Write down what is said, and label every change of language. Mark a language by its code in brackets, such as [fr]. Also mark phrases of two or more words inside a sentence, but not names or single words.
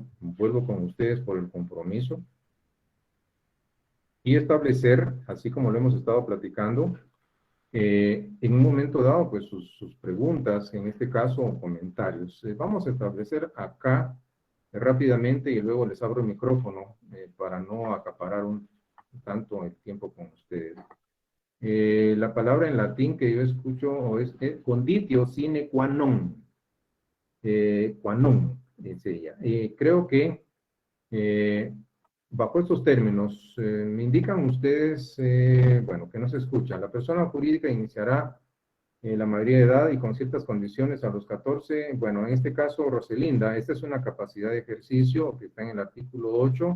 [es] Vuelvo con ustedes por el compromiso y establecer, así como lo hemos estado platicando, en un momento dado, pues sus preguntas, en este caso, o comentarios. Vamos a establecer acá rápidamente y luego les abro el micrófono para no acaparar tanto el tiempo con ustedes. La palabra en latín que yo escucho es [la] conditio sine qua non. Qua non, [es] sería. Creo que bajo estos términos, me indican ustedes, bueno, que no se escucha. La persona jurídica iniciará la mayoría de edad y con ciertas condiciones a los 14. Bueno, en este caso, Roselinda, esta es una capacidad de ejercicio que está en el artículo 8.